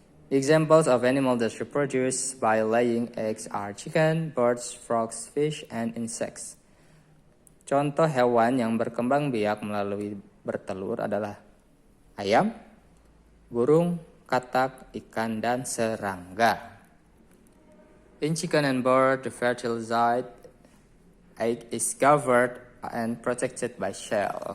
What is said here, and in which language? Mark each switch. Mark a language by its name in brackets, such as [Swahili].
[English] Examples of animals that reproduce by laying eggs are chicken, birds, frogs, fish, and insects. [Indonesian] Contoh hewan yang berkembang biak melalui bertelur adalah ayam, burung, katak, ikan, dan serangga. [English] In chicken and bird, the fertilized egg is covered and protected by shell.